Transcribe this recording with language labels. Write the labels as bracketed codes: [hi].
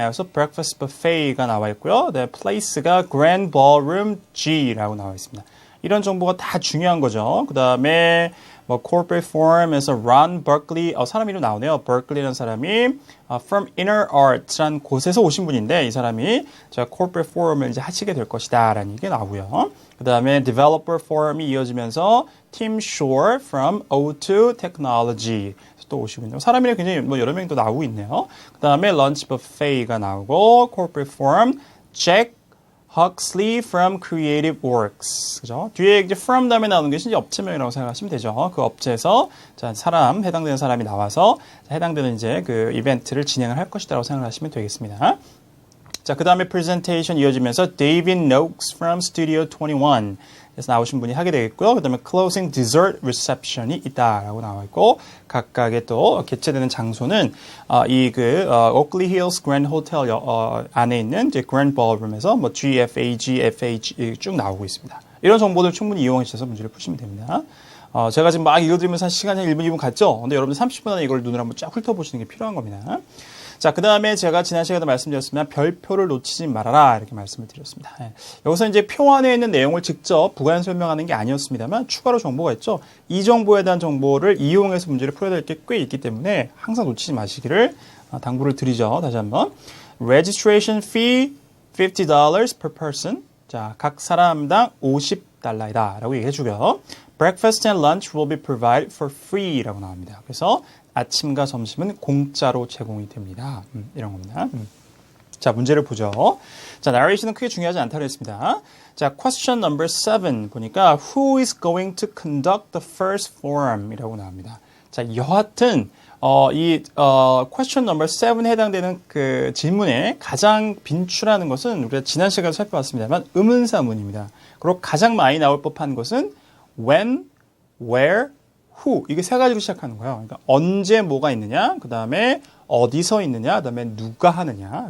[ko] 에서 breakfast buffet가 나와 있고요. 네, place가 Grand Ballroom G라고 나와 있습니다. 이런 정보가 다 중요한 거죠. 그 다음에, 뭐, corporate forum에서 Ron Berkeley, 사람 이름 나오네요. Berkeley라는 사람이, from Inner Arts라는 곳에서 오신 분인데, 이 사람이, 자, corporate forum을 이제 하시게 될 것이다. 라는 얘기가 나오고요. 그 다음에 developer forum이 이어지면서 Tim Shore from O2 Technology. 또 오시군요. 사람 이름 굉장히 뭐 여러 명이 또 나오고 있네요. 그 다음에 lunch buffet가 나오고 corporate forum Jack Huxley from Creative Works. 그죠? 뒤에 이제 from 다음에 나오는 것이 이제 업체명이라고 생각하시면 되죠. 그 업체에서 자, 해당되는 사람이 나와서 해당되는 이제 그 이벤트를 진행을 할 것이다라고 생각하시면 되겠습니다. 자, 그 다음에 presentation 이어지면서 David Noakes from Studio 21. 에서 나오신 분이 하게 되겠고요. 그 다음에 closing dessert reception이 있다라고 나와 있고, 각각의 또 개최되는 장소는 Oakley Hills Grand Hotel 안에 있는 이제 Grand Ballroom에서 뭐 GFAG, FH 쭉 나오고 있습니다. 이런 정보들 충분히 이용하셔서 문제를 푸시면 됩니다. 제가 지금 막 읽어드리면서 한 시간이 한 1분, 2분 갔죠? 근데 여러분들 30분 안에 이걸 눈으로 한번 쫙 훑어보시는 게 필요한 겁니다. 자, 그 다음에 제가 지난 시간에 말씀드렸으면 별표를 놓치지 말아라 이렇게 말씀을 드렸습니다. 여기서 이제 표 안에 있는 내용을 직접 부가연 설명하는 게 아니었습니다만 추가로 정보가 있죠. 이 정보에 대한 정보를 이용해서 문제를 풀어야 될 게 꽤 있기 때문에 항상 놓치지 마시기를 당부를 드리죠. 다시 한번. [en] Registration fee $50 per person. [ko] 자, 각 사람당 $50이다 라고 얘기해 주고요. [en] Breakfast and lunch will be provided for free [ko] 라고 나옵니다. 그래서 아침과 점심은 공짜로 제공이 됩니다. 이런 겁니다. 자, 문제를 보죠. 자, narration은 크게 중요하지 않다고 했습니다. 자, [en] question number 7 [ko] 보니까 [en] who is going to conduct the first forum [ko] 이라고 나옵니다. 자, 여하튼 question number 7에 해당되는 그 질문에 가장 빈출하는 것은 우리가 지난 시간에 살펴봤습니다만 의문사문입니다. 그리고 가장 많이 나올 법한 것은 when, where, who 이게 세 가지로 시작하는 거예요. 그러니까 언제 뭐가 있느냐, 그 다음에 어디서 있느냐, 그 다음에 누가 하느냐.